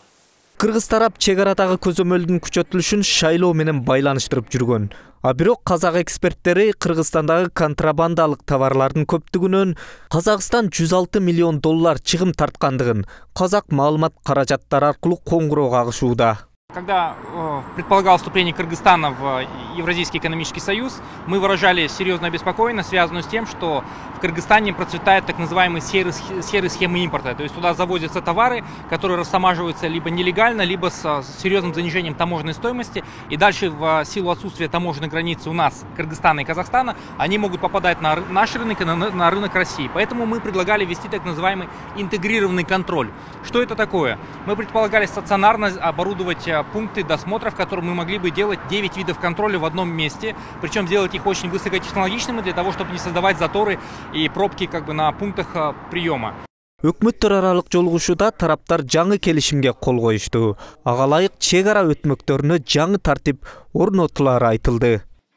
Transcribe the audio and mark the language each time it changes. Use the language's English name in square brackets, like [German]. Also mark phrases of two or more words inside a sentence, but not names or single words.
[Kyrgyz] Кыргыз тарап чек арадагы көзөмөлдүн күчөтүлүшүн шайлоо менен байланыштырып жүргөн. А бирок казак эксперттери Кыргызстандагы контрабандалык товарлардын көптүгүнөн Казакстан 106 миллион доллар чыгым тарткандыгын казак маалымат каражаттары аркылуу коңгуроо кагышууда. [Russian] Когда предполагалось вступление Кыргызстана в Евразийский экономический союз, мы выражали серьезную обеспокоенность, связанную с тем, что в Кыргызстане процветают так называемые серые схемы импорта. То есть туда завозятся товары, которые растамаживаются либо нелегально, либо с серьезным занижением таможенной стоимости. И дальше в силу отсутствия таможенной границы у нас, Кыргызстана и Казахстана, они могут попадать на наш рынок и на рынок России. Поэтому мы предлагали ввести так называемый интегрированный контроль. Что это такое? Мы предполагали стационарно оборудовать пункты досмотра, в которых мы могли бы делать 9 видов контроля в одном месте, причем делать их очень высокотехнологичными для того, чтобы не создавать заторы и пробки на пунктах приема. [Kyrgyz] Өкмөттөр аралык жолугушууда тараптар жаңы келишимге кол коюшту. Ага ылайык чек ара өтмөктөрүнө жаңы тартип орнотулары айтылды.